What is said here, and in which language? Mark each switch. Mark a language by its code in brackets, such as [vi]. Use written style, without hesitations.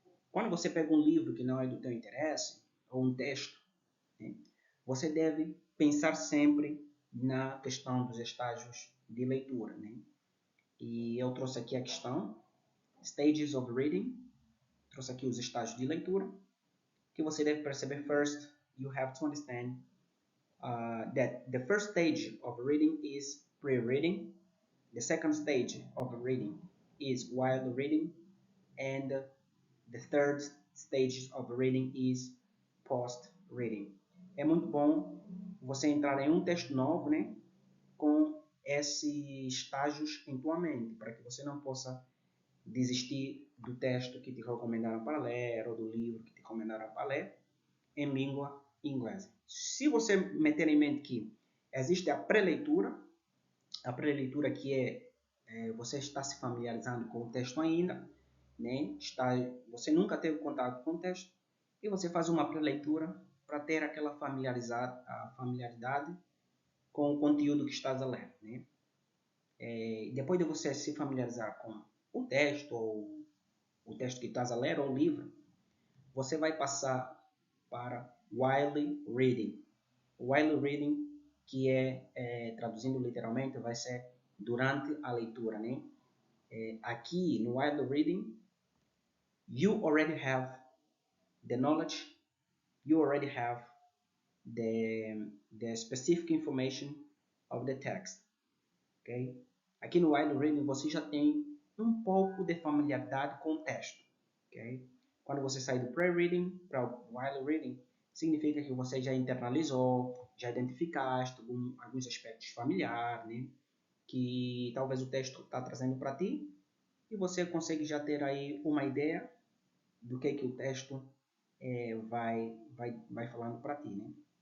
[pt] Quando você pega um livro que não é do teu interesse, ou um texto, né, você deve pensar sempre na questão dos estágios de leitura. Né? E eu trouxe aqui a questão, [en] Stages of Reading, [pt] trouxe aqui os estágios de leitura, que você deve perceber. [en] First, you have to understand that the first stage of reading is pre-reading. The second stage of reading is while reading, and the third stage of reading is post-reading. [pt] É muito bom você entrar em um texto novo, né, com esses estágios em tua mente, para que você não possa desistir do texto que te recomendaram para ler ou do livro que te recomendaram para ler em língua inglesa. Se você meter em mente que existe a pré-leitura que você está se familiarizando com o texto ainda, né? Você nunca teve contato com o texto e você faz uma pré-leitura para ter aquela familiaridade com o conteúdo que estás a ler. Né? Depois de você se familiarizar com o texto ou o texto que estás a ler ou o livro, você vai passar para while reading. While reading, que traduzindo literalmente, vai ser durante a leitura, né? Aqui no [en] while reading, you already have the knowledge, you already have the specific information of the text, ok? [pt] Aqui no while reading você já tem um pouco de familiaridade com o texto, ok? Quando você sai do pre-reading para o while reading, significa que você já internalizou, já identificaste alguns aspectos familiares, né? Que talvez o texto está trazendo para ti e você consegue já ter aí uma ideia do que o texto vai falando para ti, né?